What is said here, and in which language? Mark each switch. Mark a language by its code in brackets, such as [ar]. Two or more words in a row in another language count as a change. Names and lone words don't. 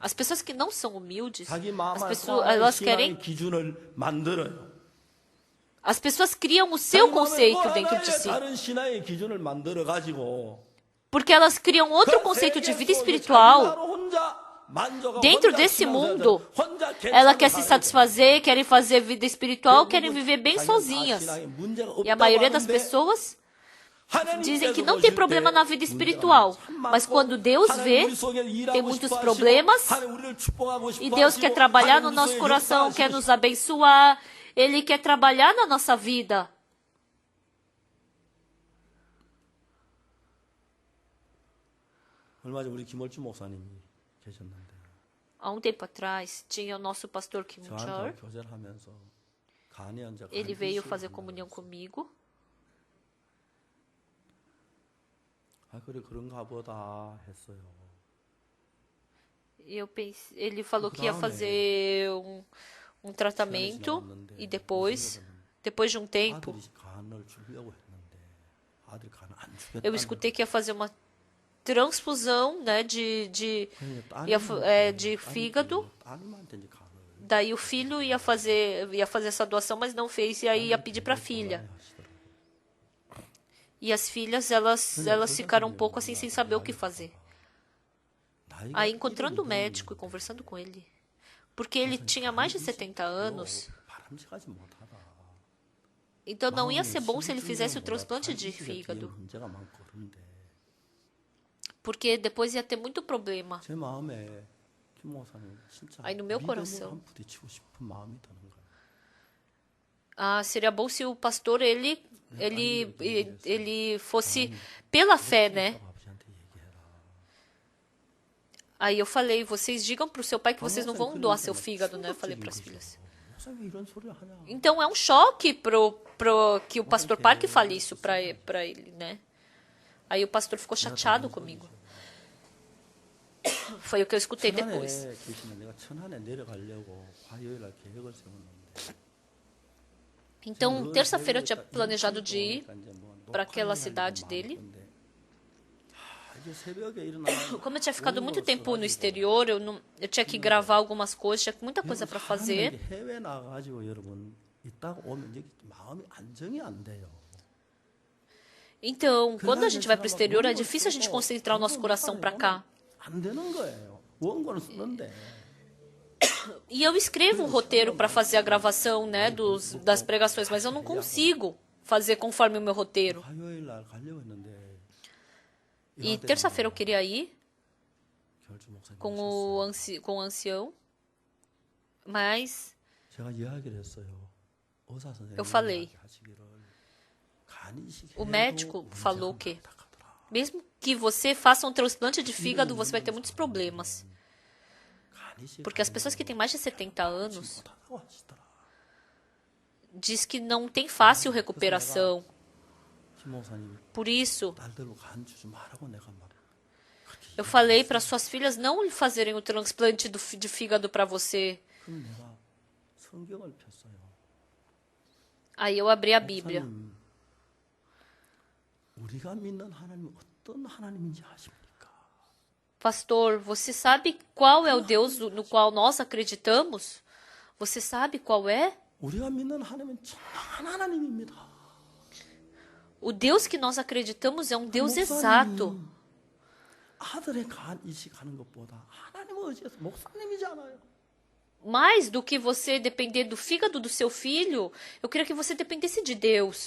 [pt] as pessoas que não são humildes, [ko] 자기 [pt] as [ko] 마음을 [pt] pessoas, elas querem, [ko] 기준을 만들어요. [pt] as pessoas criam o seu conceito dentro de si, [ko] 다른 신화의 기준을 만들어 가지고 [pt] porque elas criam outro conceito de vida espiritual. Dentro desse mundo, ela quer se satisfazer, querem fazer vida espiritual, querem viver bem sozinhas. E a maioria das pessoas dizem que não tem problema na vida espiritual. Mas quando Deus vê, tem muitos problemas. E Deus quer trabalhar no nosso coração, quer nos abençoar. Ele quer trabalhar na nossa vida. [ko] 얼마 전 우리 김월주 목사님이 계셨는데 [pt] Há um tempo atrás, tinha o nosso pastor Kim Chor. [ko] 저한테 교제를 하면서 간이 환자 [pt] Ele veio fazer comunhão comigo. [ko] 아 그래 그런가 보다 했어요. [pt] E eu pensei, ele falou que ia fazer um tratamento e depois de um tempo, [ko] 아들이 간을 주려고 했는데 아들 간을 안 주겠다. [pt] eu escutei que ia fazer uma transfusão, né, de fígado. [ko] 따님한테 이제 간을 [pt] Daí o filho ia fazer essa doação, mas não fez, e aí ia pedir para a filha. E as filhas, elas ficaram um pouco assim, sem saber o que fazer. Aí, encontrando o médico e conversando com ele, porque ele tinha mais de 70 anos, [ko] 바람직하지 못하다. [pt] então não ia ser bom se ele fizesse o transplante de fígado, [ko] 문제가 많고 그런데 [pt] porque depois ia ter muito problema. [ko] 제 마음에 김 목사님 진짜 [pt] Aí no meu [ko] 믿음으로 [pt] coração. [ko] 한 부딪히고 싶은 마음이 드는 거예요. [pt] Ah, seria bom se o pastor, ele fosse pela fé, né? [ko] 아버지한테 얘기해라. [pt] Aí eu falei, vocês digam para o seu pai que vocês não vão doar seu fígado, né? Eu falei para as filhas. [ko] 목사님 왜 이런 소리를 하냐? [pt] Então é um choque pro que o pastor Park fale isso para ele, né? Aí o pastor ficou chateado comigo. Foi o que eu escutei depois. [ko] 천안에 계시면 내가 천안에 내려가려고 화요일 날 계획을 세웠는데 [pt] Então, terça-feira eu tinha planejado de ir para aquela cidade dele. [ko] 어제 새벽에 일어나 [pt] Como eu tinha ficado muito tempo no exterior, eu tinha que gravar algumas coisas, tinha muita coisa para fazer. [ko] 해외 나가가지고 여러분 있다가 오면 여기 마음이 안정이 안 돼요. [pt] Então, quando a gente vai para o exterior, é difícil a gente concentrar o nosso coração para cá. [ko] 안 되는 거예요. 원고는 쓰는데. [pt] E eu escrevo um roteiro para fazer a gravação, né, das pregações, mas eu não consigo fazer conforme o meu roteiro. [ko] 화요일 날 가려고 했는데 [pt] E terça-feira eu queria ir [ko] 결주 목사님 [pt] com o ancião, mas [ko] 제가 이야기를 했어요. 의사 선생님 [pt] Eu falei. [ko] 하시기를 간이식 [pt] o médico falou que mesmo que você faça um transplante de fígado, você vai ter muitos problemas. Porque as pessoas que têm mais de 70 anos diz que não tem fácil recuperação. Por isso, [ko] 딸들로 간 주지 말라고 내가 막 [pt] eu falei para suas filhas não fazerem o transplante de fígado para você. [ko] 그럼 내가 성경을 폈어요. [pt] Aí eu abri a Bíblia. [ko] 목사님, 우리가 믿는 하나님은 어떤 하나님인지 아십니까? [pt] Pastor, você sabe qual é o Deus no qual nós acreditamos? Você sabe qual é? [ko] 우리가 믿는 하나님은 정확한 하나님입니다. [pt] O Deus que nós acreditamos é um Deus exato. [ko] 아들의 간 이식하는 것보다 하나님을 의지해서 목사님이잖아요. [pt] Mais do que você depender do fígado do seu filho, eu queria que você dependesse de Deus.